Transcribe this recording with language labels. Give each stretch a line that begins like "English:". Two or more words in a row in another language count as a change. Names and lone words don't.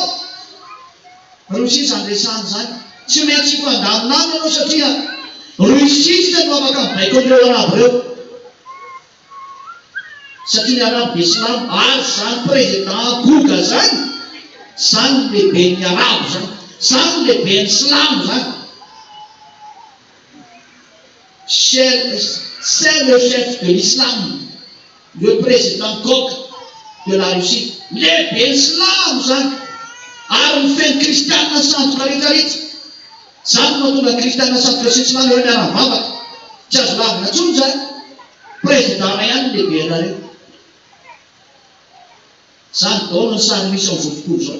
Malagasy: Rusia zany resahany zany. Tsy maintsy hifandaminana ianao satria Rusia tsy no afaka mibaiko an'ireo arabo ireo. Satria ny arabo dia silamo ary zany président Goga zany. Zany lehibe ny arabo zany. Zany lehibe ny silamo zany.
French: C'est le chef de l'islam, le président Gog de la Russie.
Malagasy: Lehibe ny silamo zany. Ary mifeny kristianina sandoka rehetrarehetra. Zany mahatonga kristianina sandoka sy tsy manao hoe miara-mivavaka. Tsy azo lavina intsony zany. Président ihany lehibe anareo. Zany daholo ny sary misy amin'izao tontolo zao.